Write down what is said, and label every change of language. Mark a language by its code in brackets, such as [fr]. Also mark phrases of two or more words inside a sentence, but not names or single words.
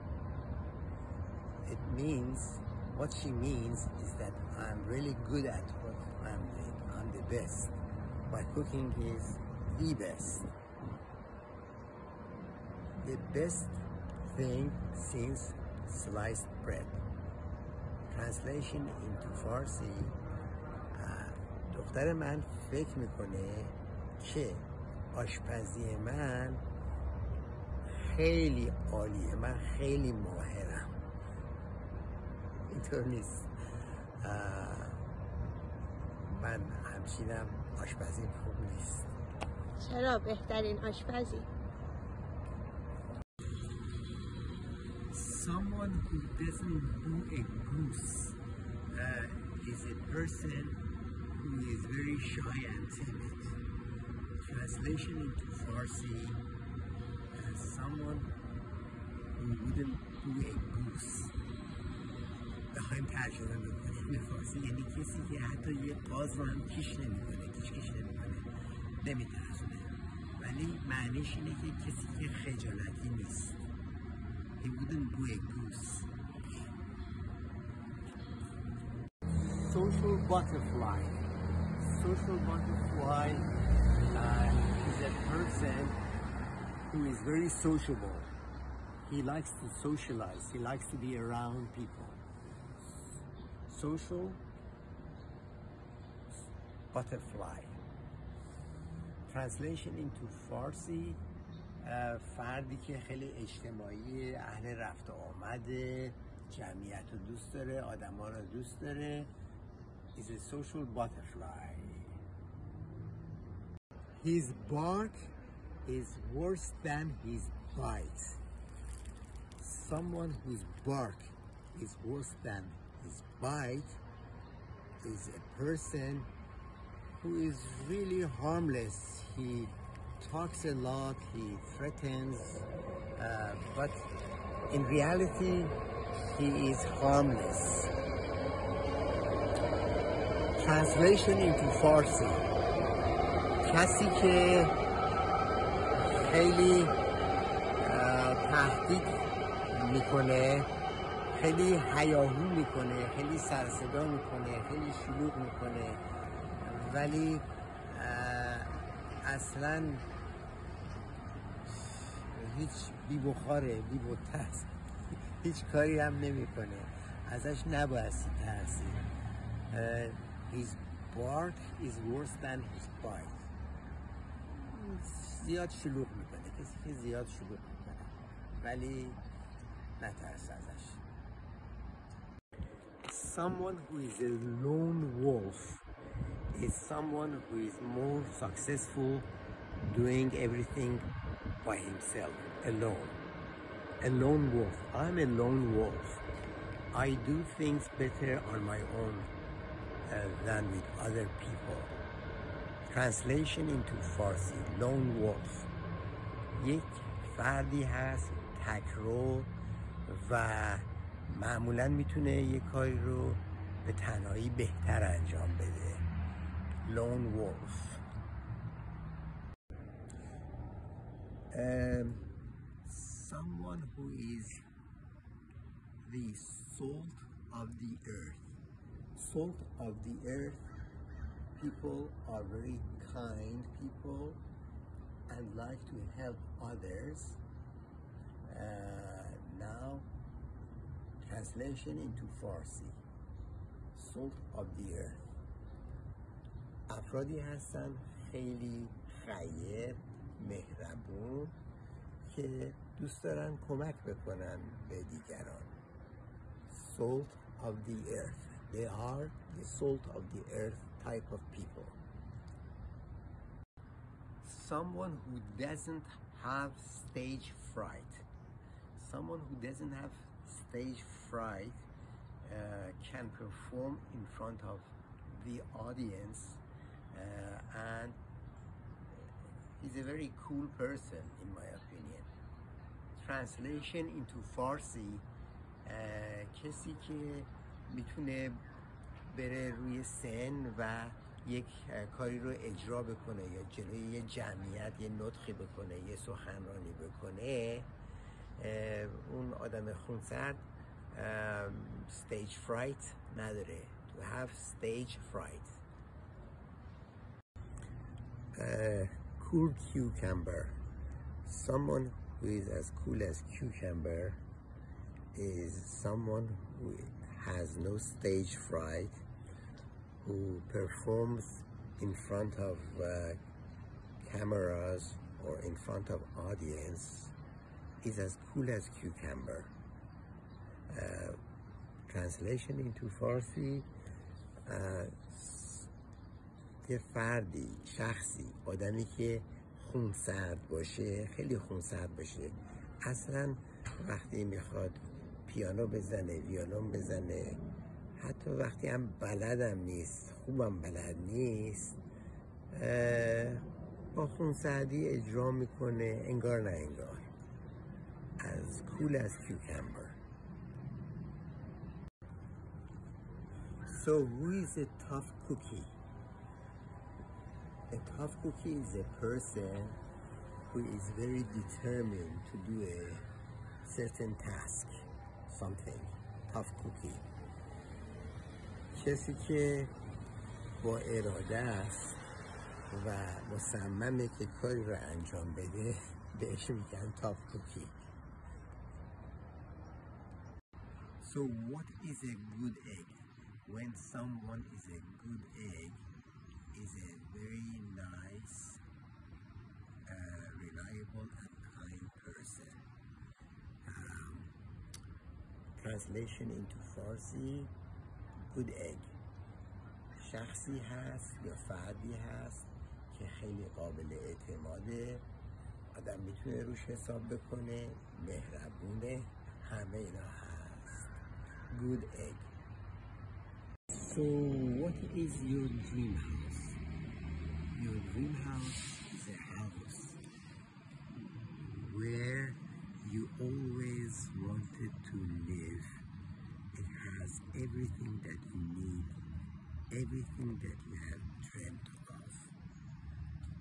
[en] It means, what she means is that I'm really good at what I'm doing. I'm the best. My cooking is the best. The best thing since sliced bread. Translation into Farsi: [fa] دختر من فکر میکنه که آشپزی من خیلی عالیه، من خیلی ماهرم. اینطور نیست. من همچینم آشپزیم خوب نیست. چرا بهترین آشپزی؟ [en] Someone who doesn't do a goose is a person who is very shy and timid. Translation into Farsi: someone who wouldn't do a goose. [fa] بخوایم ترجمه بکنیم به فارسی یعنی کسی که حتی یه قاز رو هم کش نمیکنه، کش نمیکنه، نمیترسونه، ولی معنیش اینه که کسی که خجالتی نیست. [en] He wouldn't do a goose. Social butterfly. Social butterfly is a person who is very sociable. He likes to socialize. He likes to be around people. Social butterfly. Translation into Farsi: [fa] فردی که خیلی اجتماعی، اهل رفت و آمده، جمعیت رو دوست داره، آدما رو دوست داره. [en] is a social butterfly. His bark is worse than his bite. Someone whose bark is worse than his bite is a person who is really harmless. He talks a lot, he threatens, but in reality he is harmless. Translation into Farsi: [fa] کسی که خیلی تهدید میکنه، خیلی هیاهو میکنه، خیلی سرصدا میکنه، خیلی شلوغ میکنه، ولی اصلا هیچ بی بخاره، بی بوتست، هیچ کاری هم نمیکنه، ازش نبایستی ترسید. [en] His bark is worse than his bite. [fa] زیاد شلوغ میکنه، کسی که زیاد شلوغ میکنه، ولی نترس ازش. [en] Someone who is a lone wolf is someone who is more successful doing everything by himself, alone. A lone wolf. I'm a lone wolf. I do things better on my own than with other people. Translation into Farsi. Lone wolf. [fa] یک فردی هست تکرو و معمولا میتونه یک کاری رو به تنهایی بهتر انجام بده. [en] Lone wolf. Someone who is the salt of the earth. Salt of the earth. People are very kind people and like to help others. Now, translation into Farsi. Salt of the earth. [fa] افرادی هستن خیلی خیر، مهربون که دوست دارن کمک بکنن به دیگران. [en] Salt of the earth. They are the salt of the earth type of people. Someone who doesn't have stage fright. Someone who doesn't have stage fright can perform in front of the audience and he's a very cool person in my opinion. Translation into Farsi. [fa] کسی که میتونه بره روی سن و یک کاری رو اجرا بکنه یا جلوی یه جمعیت یه نطقی بکنه، یه سخنرانی بکنه، اون آدم خونسرد [en] stage fright [fa] نداره. [en] To have stage fright. Cool cucumber. Someone who is as cool as cucumber is someone who has no stage fright, who performs in front of cameras or in front of audience, is as cool as cucumber. Translation into Farsi. [fa] یه فردی، شخصی، آدمی که خونسرد باشه، خیلی خونسرد باشه، اصلا وقتی میخواد پیانو بزنه، ویولون بزنه، حتی وقتی هم بلدم نیست، خوبم بلد نیست، با خونسردی اجرا میکنه، انگار نه انگار. [en] As cool as cucumber. So who is a tough cookie? A tough cookie is a person who is very determined to do a certain task, something. Tough cookie. [fa] کسی که با اراده است و مصممه که کاری رو انجام بده بهش میگن [en] tough cookie. So what is a good egg? When someone is a good egg, is a very nice, reliable and kind person. Translation into Farsi. Good egg. [fa] شخصی هست یا فردی هست که خیلی قابل اعتماده، آدم میتونه روش حساب بکنه، مهربونه، همه اینا هست. [en] Good egg. So what is your dream house? Your dream house is a house where you always wanted to live. It has everything that you need, everything that you have dreamt of.